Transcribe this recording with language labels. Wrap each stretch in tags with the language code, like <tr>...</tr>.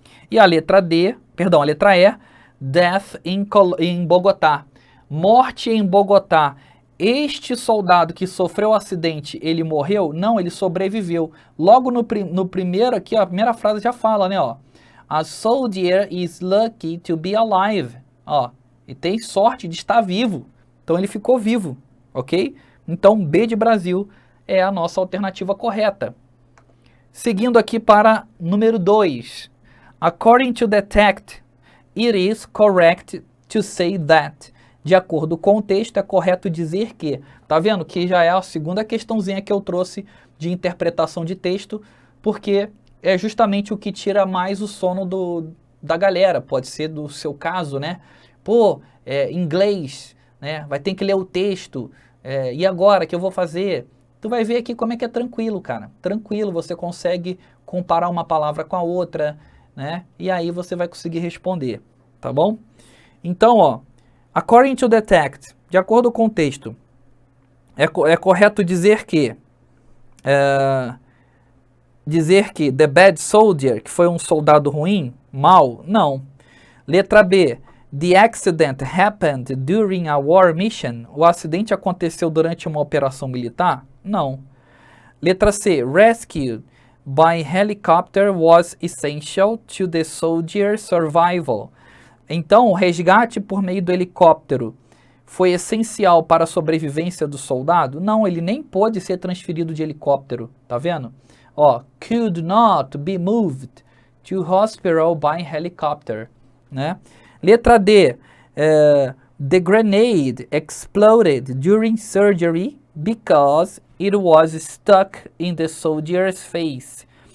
<pt>E a letra E,</pt> <en>Death in Bogotá.</en> <pt>Morte em Bogotá. Este soldado que sofreu o acidente, ele morreu? Não, ele sobreviveu. Logo no primeiro aqui, a primeira frase já fala, né, ó.</pt> <en>A soldier is lucky to be alive.</en> <pt>Ó, e tem sorte de estar vivo. Então ele ficou vivo, ok? Então B de Brasil é a nossa alternativa correta. Seguindo aqui para número 2.</pt> <en>According to the text, it is correct to say that.</en> <pt>De acordo com o texto, é correto dizer que. Tá vendo? Que já é a segunda questãozinha que eu trouxe de interpretação de texto, porque é justamente o que tira mais o sono da galera. Pode ser do seu caso, né? Pô, inglês, né? Vai ter que ler o texto. E agora, o que eu vou fazer? Tu vai ver aqui como é que é tranquilo, cara. Tranquilo, você consegue comparar uma palavra com a outra, né? E aí você vai conseguir responder, tá bom? Então, ó,</pt> <en>according to the text,</en> <pt>de acordo com o texto, é correto dizer que</pt> <en>the bad soldier,</en> <pt>que foi um soldado ruim, mau? Não. Letra B,</pt> <en>the accident happened during a war mission.</en> <pt>O acidente aconteceu durante uma operação militar? Não. Letra C,</pt> <en>rescue by helicopter was essential to the soldier's survival.</en> <pt>Então, o resgate por meio do helicóptero foi essencial para a sobrevivência do soldado? Não, ele nem pôde ser transferido de helicóptero, tá vendo?</pt> <en>Ó, could not be moved to hospital by helicopter, né?</en> <pt>Letra D,</pt> <en>the grenade exploded during surgery because it was stuck in the soldier's face.</en>